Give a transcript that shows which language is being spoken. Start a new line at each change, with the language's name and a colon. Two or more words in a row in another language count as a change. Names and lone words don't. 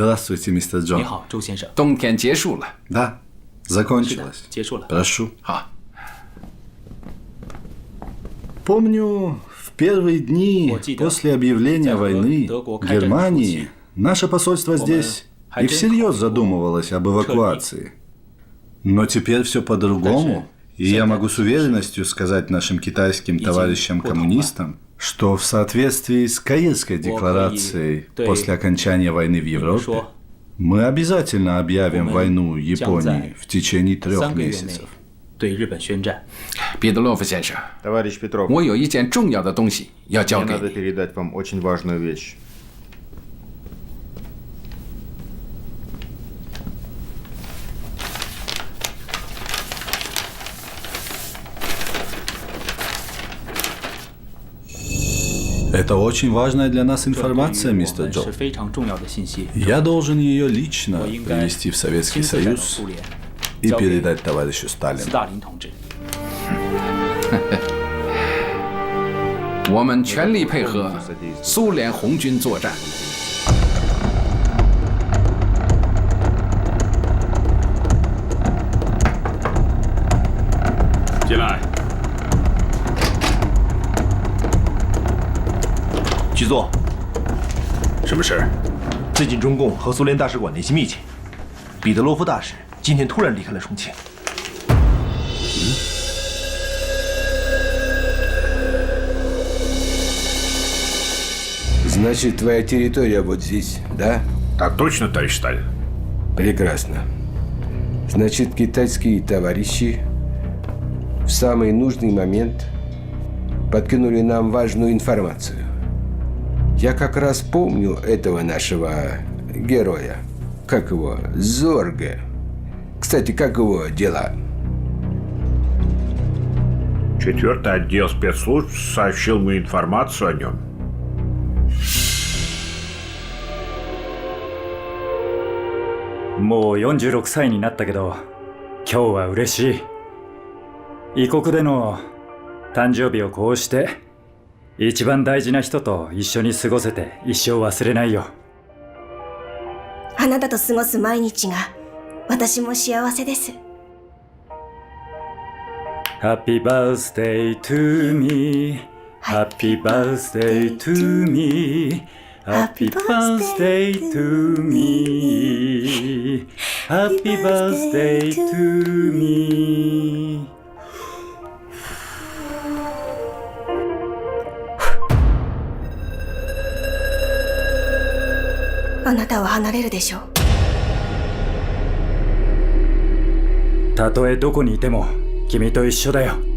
Russian: Здравствуйте, мистер Джон.
Chinese: 你好，周先生。冬天结束了。
Russian: Да, закончилось.
Chinese: 结束了。
Russian: Прошу.
Chinese: 好。
Russian: Помню, в первые дни после объявления войны Германии наше посольство здесь и всерьез задумывалось об эвакуации. Но теперь все по-другому, и я могу с уверенностью сказать нашим китайским товарищам-коммунистам, что в соответствии с Каирской декларацией после окончания войны в Европе мы обязательно объявим войну Японии в течение 3 месяцев.
Chinese: 对日本宣战。彼得洛夫先生，我有一件重要的东西要交给你。
Russian: Это очень важная для нас информация, мистер Джо. Я должен ее лично привести в Советский Союз и передать товарищу Сталину.
Chinese: 我们全力配合苏联红军作战。进来。局座，什么事？最近中共和苏联大使馆联系密切，彼得罗夫大使今天突然离开了重庆。
Russian: Значит, твоя территория вот здесь, да? Так точно, товарищ Сталин. Прекрасно. Значит, китайские товарищи в самый нужный момент подкинули нам важную информацию. Я как раз помню этого нашего героя. Как его? Зорге. Кстати, как его дела? 4-й отдел спецслужб сообщил мне информацию о нем.
Japanese: Мо 46歳になったけど、今日は嬉しい。異国での誕生日をこうして一番大事な人と一緒に過ごせて一生忘れないよ。あなたと過ごす毎日が私も幸せです。
English: Happy birthday to me, Happy birthday to me, Happy birthday to me, Happy birthday to me。
Japanese: あなたは離れるでしょう。たとえどこにいても君と一緒だよ。